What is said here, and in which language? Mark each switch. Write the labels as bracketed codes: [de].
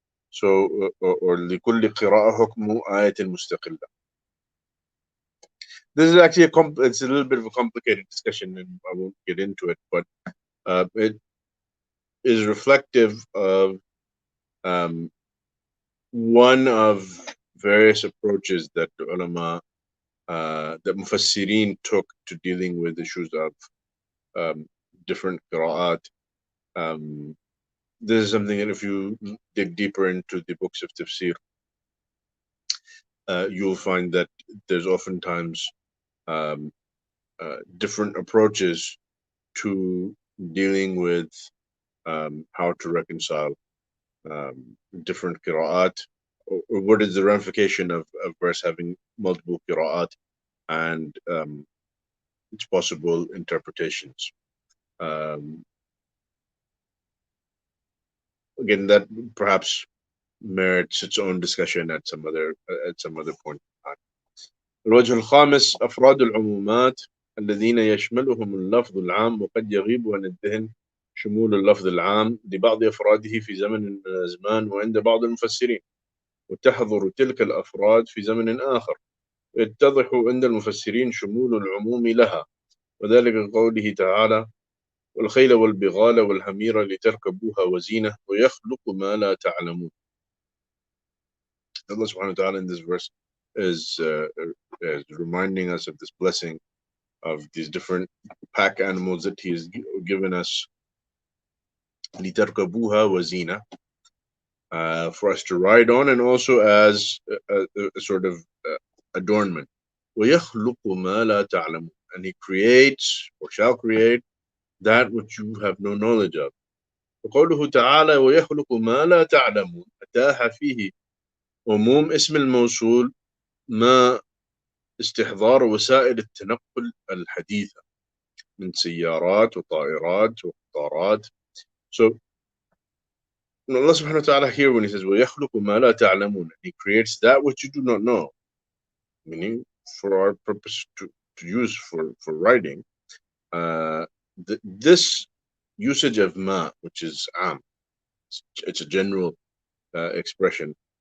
[en] So or [ar] لكل قراءة حكم آية مستقلة. [en] This is actually it's a little bit of a complicated discussion, and I won't get into it, but it is reflective of one of various approaches that the ulama, that Mufassirin took to dealing with issues of different qira'at. This is something that if you dig deeper into the books of Tafsir, you'll find that there's oftentimes different approaches to dealing with how to reconcile different qira'at, or what is the ramification of a verse having multiple qira'at and its possible interpretations. Again, that perhaps merits its own discussion at some other point in time. [ar] الوجه الخامس أفراد العمومات الذين يشملهم اللفظ العام وقد يغيب عن الذهن شمول اللفظ العام لبعض أفراده في زمن من الأزمان وعند بعض المفسرين، وتحضر تلك الأفراد في زمن آخر، يتضح عند المفسرين شمول العموم لها، وذلك قوله تعالى: والخيل والبغال والحمير لتركبوها وزينة ويخلق ما لا تعلمون. [en] Allah subhanahu wa ta'ala in this verse is reminding us of this blessing of these different pack animals that He has given us, [ar] لتركبوها وزينة, [en] for us to ride on, and also as a sort of adornment. [ar] ويخلق ما لا تعلمون, [en] and He creates or shall create that which you have no knowledge of. [ar] وقوله تعالى ويخلق ما لا تعلمون أتاح فيه عموم اسم الموصول ما استحضار وسائل التنقل الحديثة من سيارات وطائرات وقطارات. [en] So Allah subhanahu wa ta'ala here, when He says [ar] وَيَخْلُقُ مَا لَا تَعْلَمُونَ, [en] He creates that which you do not know, meaning for our purpose to use for writing. This usage of ma, which is am, it's a general expression.